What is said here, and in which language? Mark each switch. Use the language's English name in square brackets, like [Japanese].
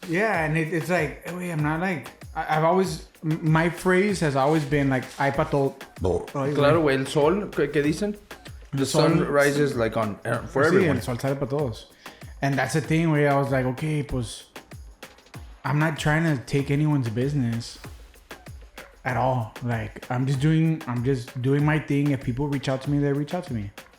[English] Yeah, and it's like, wait, I'm not like, I've always, my phrase has always been like, [Spanish] ay pa todo. Claro, güey, el sol, ¿qué dicen? [English] The sun rises like on, for [Spanish] Sí, [English] everyone. [Spanish] el sol sale para todos. [English] And that's the thing where I was like, okay, pues, I'm not trying to take anyone's business at all. Like, I'm just doing my thing. If people reach out to me, they reach out to me.